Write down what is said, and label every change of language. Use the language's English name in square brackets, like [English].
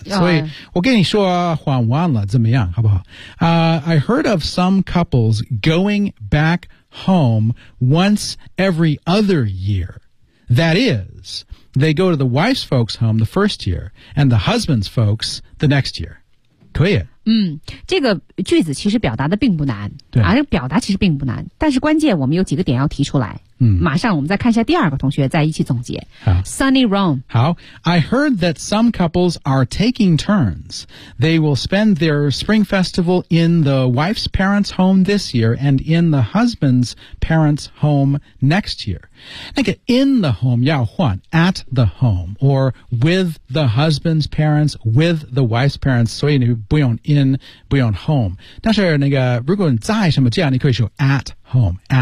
[Chinese] 所以我跟你说换完了怎么样，好不好、 [English] I heard of some couples going back home once every other year. That is, they go to the wife's folks home the first year, and the husband's folks the next year. [Chinese] 可以。嗯，这个句子其实表达的并不难。对。啊，这个表达其实并不难，但是关键我们有几个点要提出来。嗯。马上我们再看一下第二个同学，再一起总结。好。 [English] Sunny Rome。 [Chinese] 好。 [English] I heard that some couples are taking turns. They will spend their spring festival in the wife's parents' home this year and in the husband's parents' home next year. 那个 in the home [Chinese] 要换 [English] at the home or with the husband's parents with the wife's parents [Chinese] 所以你不用 [English] in [Chinese] 不用 [English] home [Chinese] 但是那个如果你在什么家你可以说 [English] at home